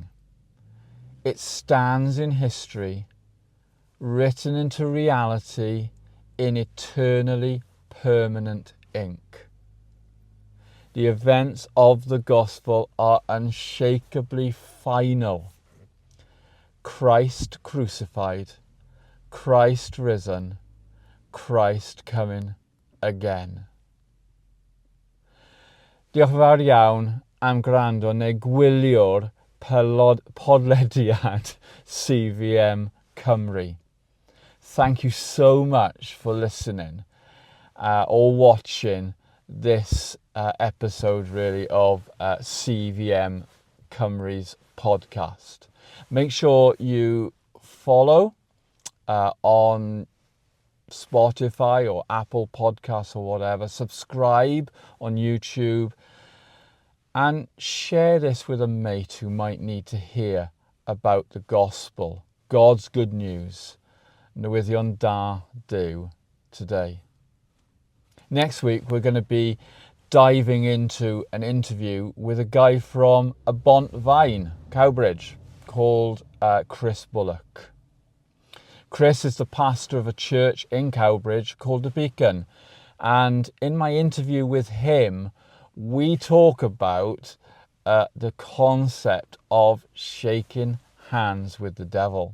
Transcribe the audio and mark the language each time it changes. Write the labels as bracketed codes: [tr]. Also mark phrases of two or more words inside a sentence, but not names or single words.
[en] It stands in history, written into reality in eternally permanent ink. The events of the gospel are unshakably final. Christ crucified, Christ risen, Christ coming again. [cy] Diolch yn fawr iawn am gwrando neu gwylio'r podlediad CVM Cymru. [en] Thank you so much for listening or watching this episode really of CVM Cymru's podcast. Make sure you follow on Spotify or Apple Podcasts or whatever. Subscribe on YouTube and share this with a mate who might need to hear about the gospel, God's good news, [cy] newyddion da Duw today. [en] Next week we're going to be diving into an interview with a guy from a Bont Vine, Cowbridge, called Chris Bullock. Chris is the pastor of a church in Cowbridge called The Beacon, and in my interview with him we talk about the concept of shaking hands with the devil.